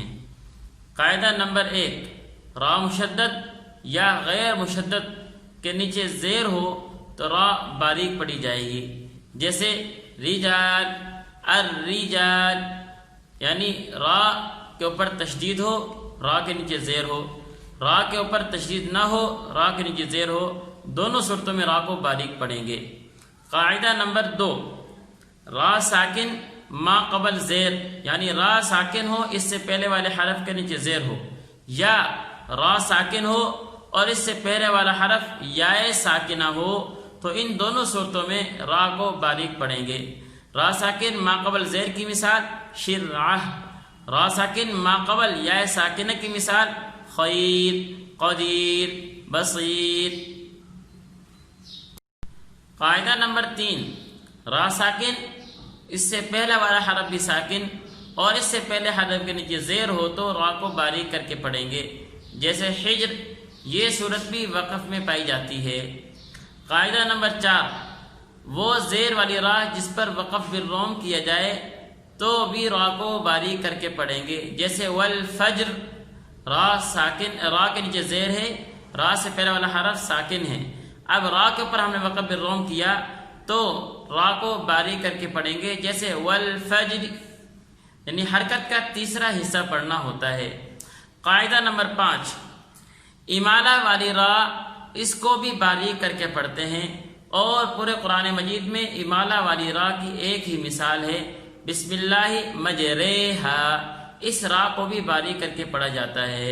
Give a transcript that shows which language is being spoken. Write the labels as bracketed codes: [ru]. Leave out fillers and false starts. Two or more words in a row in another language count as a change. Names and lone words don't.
[ur] قاعدہ نمبر 1، را مشدد یا غیر مشدد کے نیچے زیر ہو تو را باریک پڑھی جائے گی، جیسے رجال، الرجال، یعنی را کے اوپر تشدید ہو، را کے نیچے زیر ہو، را کے اوپر تشدید نہ ہو، را کے نیچے زیر ہو، دونوں صورتوں میں را کو باریک پڑھیں گے۔ قاعدہ نمبر 2، را ساکن ما قبل زیر، یعنی را ساکن ہو اس سے پہلے والے حرف کے نیچے زیر ہو، یا را ساکن ہو اور اس سے پہلے والا حرف یا ساکنہ ہو، تو ان دونوں صورتوں میں را کو باریک پڑھیں گے۔ را ساکن ما قبل زیر کی مثال شرعہ، را ساکن ما قبل یا ساکنہ کی مثال خیر، قدیر، بصیر۔ قاعدہ نمبر 3، را ساکن اس سے پہلا والا حرف بھی ساکن اور اس سے پہلے حرف کے نیچے زیر ہو تو را کو باریک کر کے پڑھیں گے، جیسے حجر، یہ صورت بھی وقف میں پائی جاتی ہے۔ قاعدہ نمبر 4، وہ زیر والی را جس پر وقف بالروم کیا جائے تو بھی را کو باریک کر کے پڑھیں گے، جیسے والفجر، را ساکن، را کے نیچے زیر ہے، را سے پہلا والا حرف ساکن ہے، اب را کے اوپر ہم نے وقف بالروم کیا تو را کو باریک کر کے پڑھیں گے، جیسے والفجر، یعنی حرکت کا تیسرا حصہ پڑھنا ہوتا ہے۔ قاعدہ نمبر 5، امالہ والی را اس کو بھی باریک کر کے پڑھتے ہیں، اور پورے قرآن مجید میں امالہ والی را کی ایک ہی مثال ہے [ar] بسم اللہ مجریہا، [ur] اس را کو بھی باریک کر کے پڑھا جاتا ہے۔